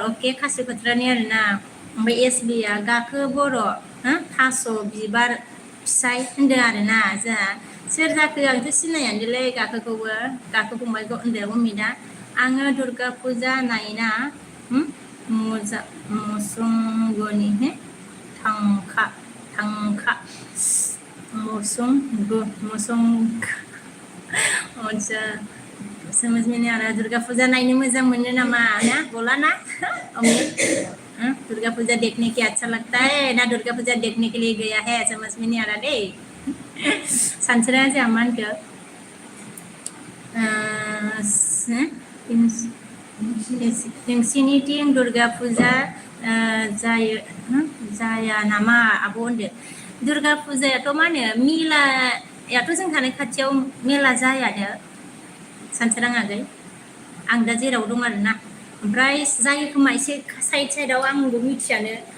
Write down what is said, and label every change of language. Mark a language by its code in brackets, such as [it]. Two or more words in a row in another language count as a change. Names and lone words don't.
[brx] अके खासि खथ्रानि आरोना ओमफ्राय SBआ गाखो बर' थास' बिबार फिसाय होनदों आरोना जोंहा सोर जाखो आंथ' सिनायानोलै गाखो फंबायखौ होनदों अमिता आङो दुर्गा फुजा नायना मसुंगनि थांखा [hi] अच्छा समझ में नहीं आ रहा दुर्गा पूजा [brx] नायनो मोजां मोनो नामा ना [hi] बोला ना दुर्गा पूजा देखने के अच्छा लगता है ना दुर्गा पूजा देखने के लिए गया है समझ में नहीं आ रहा [brx] दे सानस्रिया जोंहा मा होनखो नोंसिनिथिं दुर्गा फुजा जाया नामा आब' होनदो दुर्गा फुजायाथ' मा होनो मेलायाथ' जों थानाय खाथियाव मेला जायानो सानसोरां आगै आं दा जेराव दं आरोना ओमफ्राय जायो खोमा एसे साइडआव आंबो मिथियानो